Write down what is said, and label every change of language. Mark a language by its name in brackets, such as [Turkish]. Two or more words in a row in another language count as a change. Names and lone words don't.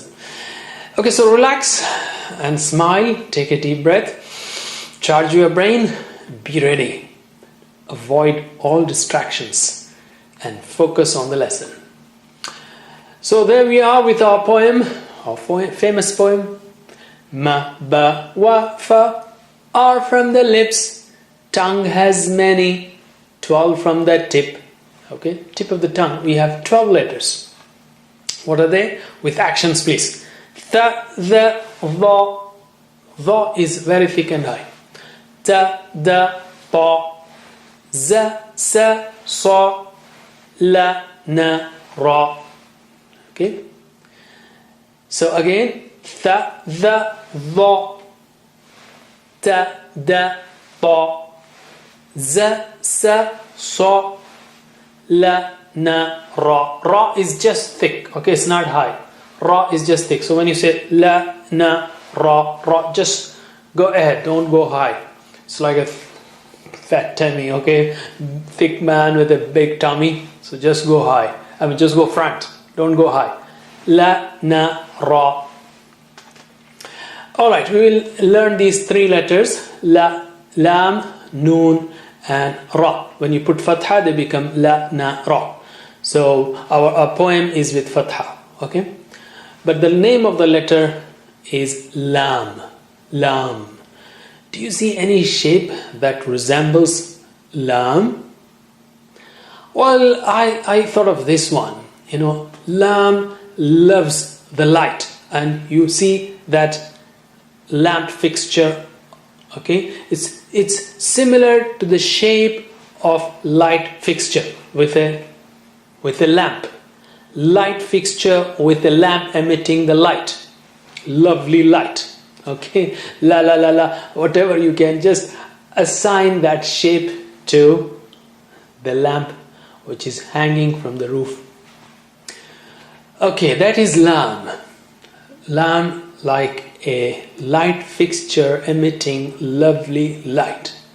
[English] Okay, so relax and smile. Take a deep breath. Charge your brain. Be ready. Avoid all distractions and focus on the lesson. So there we are with our poem, our famous poem. Ma, ba, wa, fa are from the lips. Tongue has many. 12 from the tip. Okay, tip of the tongue. We have 12 letters. What are they? With actions, please. Tha, the, dha. Dha is very thick and high. Ta, da, ta. Za, sa, sa. La, na, ra. Okay. So again, tha, the, dha. Ta, da, ta. Za, sa, sa. La, na, ra. Ra is just thick. Okay, it's not high. Ra is just thick. So when you say la, na, ra, ra, just go ahead. Don't go high. It's like a fat tummy. Okay, thick man with a big tummy. So just go high. Just go front. Don't go high. La, na, ra. Alright, we will learn these 3 letters. La, lam, noon, and ra. When you put fatha, they become la, na, ra. So our poem is with fatha. Okay? But the name of the letter is lam. Lam. Do you see any shape that resembles lam? Well, I thought of this one. Lamb loves the light, and you see that lamp fixture. Okay, it's similar to the shape of light fixture with a lamp. Light fixture with a lamp emitting the light. Lovely light. Okay, la la la la. Whatever you can just assign that shape to the lamp which is hanging from the roof. Okay, that is lam. Lam, like a light fixture emitting lovely light.